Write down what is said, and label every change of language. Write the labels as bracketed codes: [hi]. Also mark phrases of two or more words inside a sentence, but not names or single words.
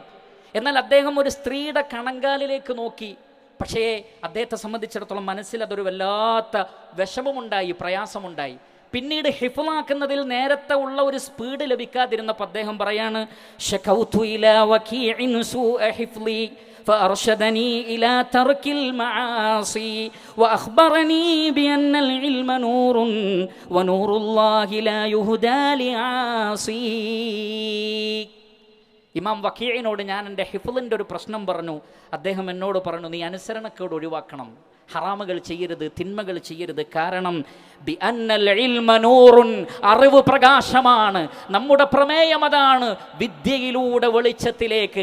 [ml] എന്നാൽ അദ്ദേഹം ഒരു സ്ത്രീയുടെ കണങ്കാലിലേക്ക് നോക്കി. പക്ഷേ അദ്ദേഹത്തെ സംബന്ധിച്ചിടത്തോളം മനസ്സിൽ അതൊരു വല്ലാത്ത വിഷമമുണ്ടായി, പ്രയാസമുണ്ടായി. പിന്നീട് ഹിഫ്ളാക്കുന്നതിൽ നേരത്തെ ഉള്ള ഒരു സ്പീഡ് ലഭിക്കാതിരുന്നപ്പോൾ അദ്ദേഹം പറയാണ്, [ar] شكوت إلى وكيع سوء حفظي فأرشدني إلى ترك المعاصي وأخبرني بأن العلم نور ونور الله لا يهدى لعاصي. [ml] ഇമാം വക്കീഇനോട് ഞാൻ എൻ്റെ ഹിഫ്ളിൻ്റെ ഒരു പ്രശ്നം പറഞ്ഞു. അദ്ദേഹം എന്നോട് പറഞ്ഞു, നീ അനുസരണക്കേട് ഒഴിവാക്കണം, ഹറാമുകൾ ചെയ്യരുത്, തിന്മകൾ ചെയ്യരുത്. കാരണം [ar] بأن العلم نور, [ml] അറിവ് പ്രകാശമാണ്. നമ്മുടെ പ്രമേയം അതാണ്, വിദ്യയിലൂടെ വെളിച്ചത്തിലേക്ക്.